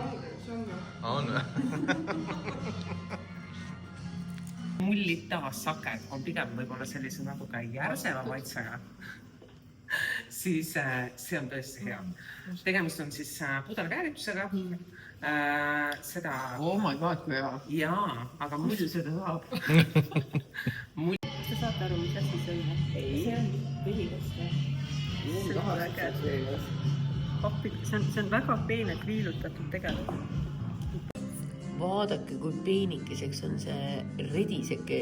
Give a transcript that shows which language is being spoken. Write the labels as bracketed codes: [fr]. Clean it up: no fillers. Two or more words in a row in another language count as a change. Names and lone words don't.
[et] On Mullitava saked on pigem võib-olla sellise natuke järseva maitsega. Siis see on tõesti hea. Tegemist on siis pudelkääritusega. Seda... [en] Oh my god, [et] kui hea. Jaa, aga mull seda saab. Kas te saate aru, mis asi see on? See on vehilaste. See on äge. See on väga peenelt viilutatud tegelikult. Vaadake, kui peenikeseks on see rediseke.